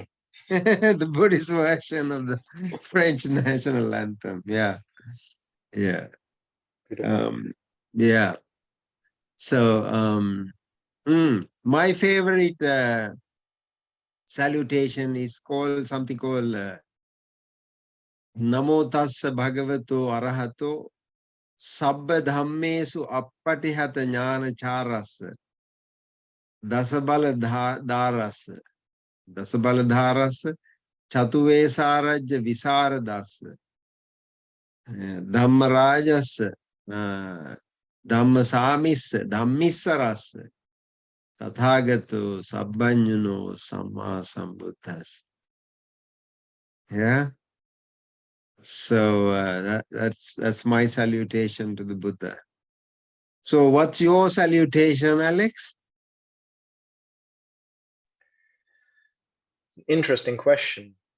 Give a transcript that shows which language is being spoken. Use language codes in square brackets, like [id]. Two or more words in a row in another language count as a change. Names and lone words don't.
[en] The Buddhist version of the French national anthem. Yeah. Yeah. Yeah. So my favorite salutation is something called [pi] Namo Tassa Bhagavato Arahato Sabba Dhammesu Appatihata Jnana Charasa Dasabala Dharasa Dasabala Dharasa Chatuvesarajya Visaradas Dhammarajas, Dhammasamis, Dhammisaras, Tathagato, Sabbanyuno, Samma Sambuddhas. [en] Yeah. So that's my salutation to the Buddha. So what's your salutation, Alex? Interesting question.